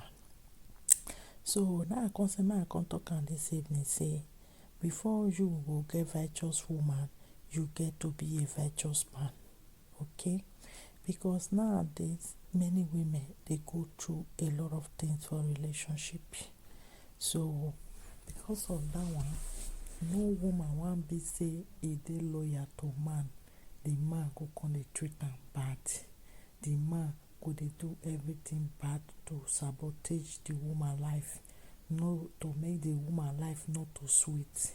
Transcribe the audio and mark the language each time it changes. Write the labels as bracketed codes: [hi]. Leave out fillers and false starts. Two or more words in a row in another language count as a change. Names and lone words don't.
[pcm] So now I come say make I come talk am this evening say before you go get virtuous woman, you get to be a virtuous man. Okay, because nowadays many women they go through a lot of things for relationship. So because of that one, no woman wan be say e dey loyal to man, the man go come dey treat am bad, the man go dey do everything bad to sabotage the woman life, no to make the woman life not too sweet.